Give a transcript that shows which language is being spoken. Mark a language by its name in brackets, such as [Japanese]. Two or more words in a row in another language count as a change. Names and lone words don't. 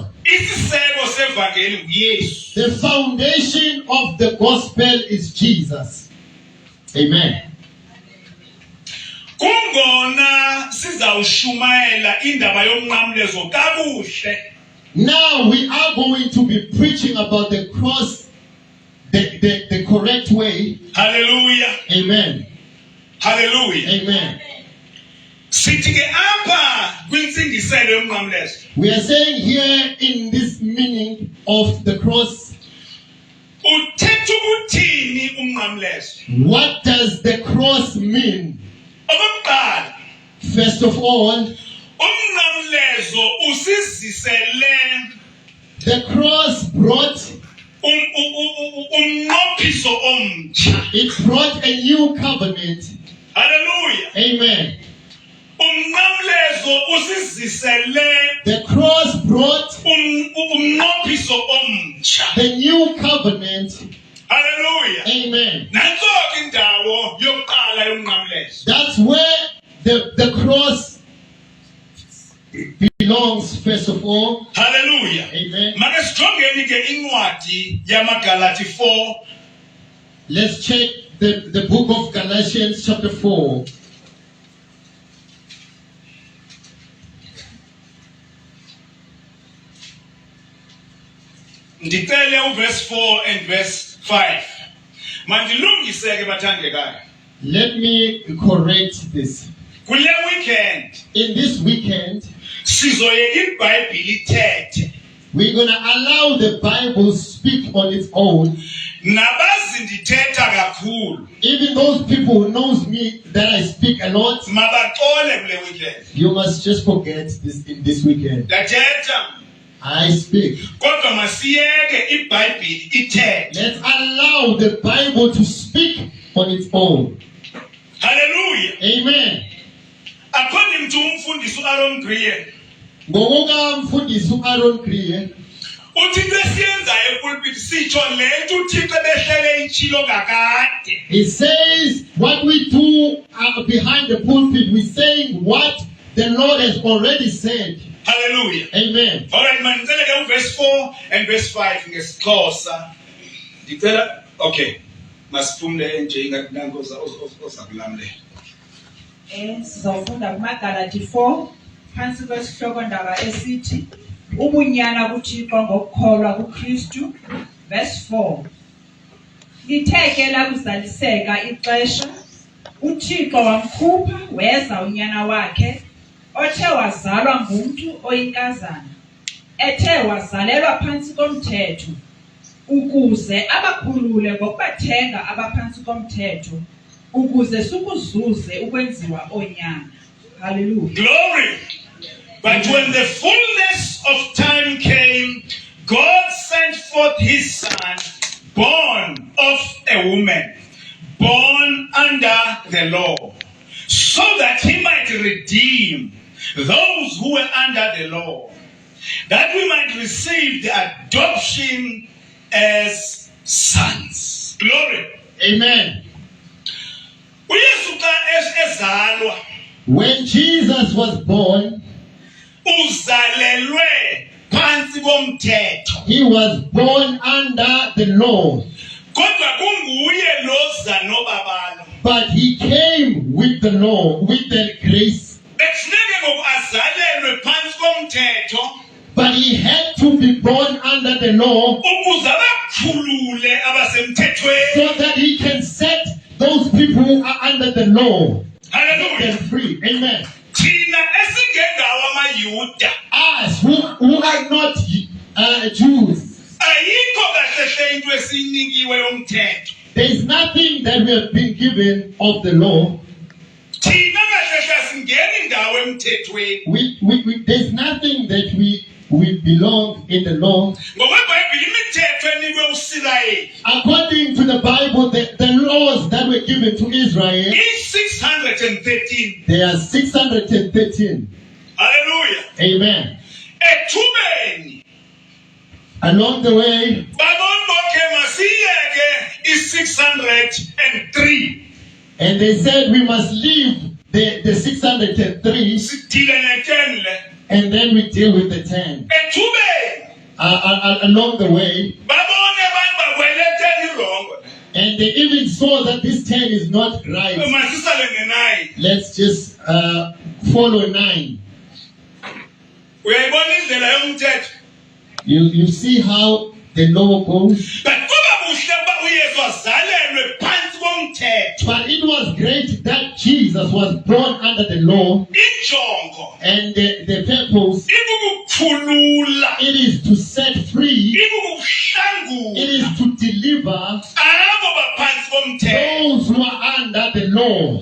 [Xhosa] Isiseko sevangeli nguYesu. [English] The foundation of the gospel is Jesus. Amen. [Xhosa] Kungona sizawushumayela indaba yomnqamlezo kabuhle. [English] Now we are going to be preaching about the cross the correct way. Hallelujah. Amen. Hallelujah. Amen. [Xhosa] Sithi ke apha kwintsingiselo yomnqamlezo. [English] We are saying here in this meaning of the cross, [Xhosa] Uthetha ukuthini umnqamlezo? [English] what does the cross mean? [Xhosa] Okokuqala, [English] First of all, [Xhosa] umnqamlezo usizisele [English] the cross brought [Xhosa] umnqophiso omtsha. [English] it brought a new covenant. Hallelujah. Amen. [Xhosa] Umnqamlezo usizisele [English] The cross brought [Xhosa] umnqophiso omtsha. [English] the new covenant. Hallelujah. Amen. [Xhosa] Nanso ke indawo yokuqala yomnqamlezo. [English] That's where the cross belongs, first of all. Hallelujah. Amen. [Xhosa] Make sijongeni ke incwadi yamaGalati 4. [English] Let's check the book of Galatians chapter 4. [Xhosa] Ndicele uverse 4 [English] and verse 5. [Xhosa] Mandilungise ke bathandekayo. [English] Let me correct this. [Xhosa] Kule weekend [English] In this weekend, [Xhosa] sizoyeka iBhayibhile ithethe. [English] we're going to allow the Bible speak on its own. [Xhosa] Nabazi ndithetha kakhulu [English] Even those people who knows me that I speak a lot, [Xhosa] mabaxole kule weekend. [English] you must just forget this in this weekend. [Xhosa] Ndiyathetha [English] I speak. [Xhosa] kodwa masiyeke iBhayibhile ithethe. [English] Let's allow the Bible to speak on its own. Hallelujah. Amen. According to umfundisi uAaron Greer, [Xhosa] Ngokukamfundisi uAaron Greer, uthi besiyenzayo epulpit sitsho lento uThixo behlele itshilo kakade. [English] he says what we do behind the pulpit, we're saying what the Lord has already said. Hallelujah. Amen. Alright, man, [Xhosa] ngicela ke uverse 4 [English] and verse 5 [Xhosa] ngesiXhosa. Ngicela okay. Masiphumle nje ingathi ozakulamlela. Sizawufunda kumaGalati 4 phansi kwesihloko ndaba esithi ubunyana kuThixo ngokukholwa kuKristu. [English] Verse 4. [Xhosa] Lithe ke lakuzaliseka ixesha uThixo wamkhupha weza unyana wakhe othe wazalwa ngumuntu oyinkazana ethe wazalelwa phansi komthetho ukuze abakhulule ngokubathenga abaphansi komthetho ukuze sikuzuze ukwenziwa onyana. Hallelujah. Glory. [English] But when the fullness of time came, God sent forth his son, born of a woman, born under the law, so that he might redeem those who were under the law, that we might receive the adoption as sons. Glory. Amen. [Xhosa] uYesu xa ezalwa [English] When Jesus was born, [Xhosa] uzalelwe phansi komthetho, [English] he was born under the law, [Xhosa] kodwa kunguye loza nobabalo. [English] but he came with the law, with the grace. [Xhosa] Bekufuneke ngoku azalelwe phansi komthetho [English] But he had to be born under the law [Xhosa] ukuze abakhulule abasemthethweni. [English] so that he can set those people who are under the law Hallelujah. them free. Amen. [Xhosa] Thina esingengawo amayuda [English] Us who are not Jews, [Xhosa] ayikho kahle hle into esinikiwe yomthetho. [English] there is nothing that we have been given of the law. [Xhosa] Thina kahle hle asingeni indawo emthethweni. [English] There's nothing that we belong in the law. [Xhosa] Ngokwebhayibhile imithetho enikwe uSirayeli [English] According to the Bible, the laws that were given to Israel, [Xhosa] i-613. [English] they are 613. Hallelujah. Amen. [Xhosa] Ethubeni [English] Along the way, [Xhosa] babonke masiyeke i-603. [English] and they said we must leave the 603 [Xhosa] Sidile ne-10 le. [English] and then we deal with the 10. [Xhosa] Ethubeni [English] Along the way, [Xhosa] babone abantu bakwele 10 irongo. [English] and they even saw that this 10 is not right. [Xhosa] Masisale nge-9. [English] Let's just follow 9. [Xhosa] Uyayibona indlela yomthetho. [English] You see how the law goes? [Xhosa] But kuba kuhle ukuba uYesu azalelwe phansi komthetho. [English] But it was great that Jesus was born under the law, [Xhosa] Injongo [English] and the purpose, [Xhosa] ikukukhulula, [English] it is to set free, [Xhosa] ikukuhlangula [English] it is to deliver [Xhosa] abo baphansi komthetho, [English] those who are under the law,